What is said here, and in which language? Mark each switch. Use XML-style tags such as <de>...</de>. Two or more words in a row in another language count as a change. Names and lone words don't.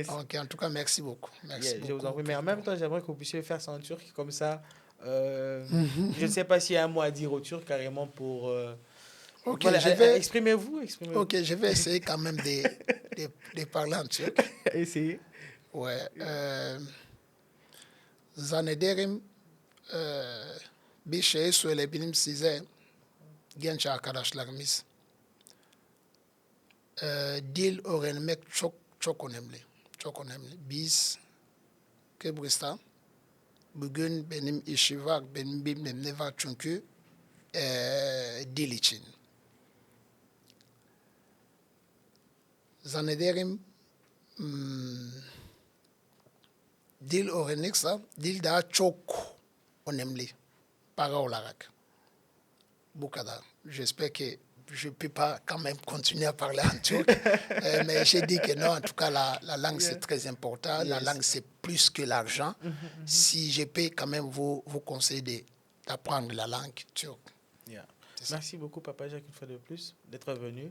<fr>Donc, en tout cas, merci beaucoup. Merci beaucoup. Je vous en prie. Mais en même temps, j'aimerais que vous puissiez faire ça en turc, comme ça. Je ne sais pas s'il y a un mot à dire au turc, carrément, pour... exprimez-vous. Ok, je vais essayer quand même de parler en turc. Essayez. Ouais.</fr> <tr>Zannederim bir şeyi söyleyebilirim size genç arkadaşlarımız. Dil öğrenmek çok önemli. Çok önemli. Biz Kıbrıs'ta bugün benim işi var, benim bilmem ne var çünkü dil için. Zannederim dil öğrenirse dil daha çok önemli para olarak. Bu kadar.</tr> <fr>J'espère que je ne peux pas quand même continuer à parler en turc. Mais j'ai dit que non, en tout cas, la langue, c'est très important. La langue, c'est plus que l'argent. Si je peux quand même vous conseiller d'apprendre la langue turque. Merci beaucoup, Papa Jacques, une fois de plus, d'être venu.</fr>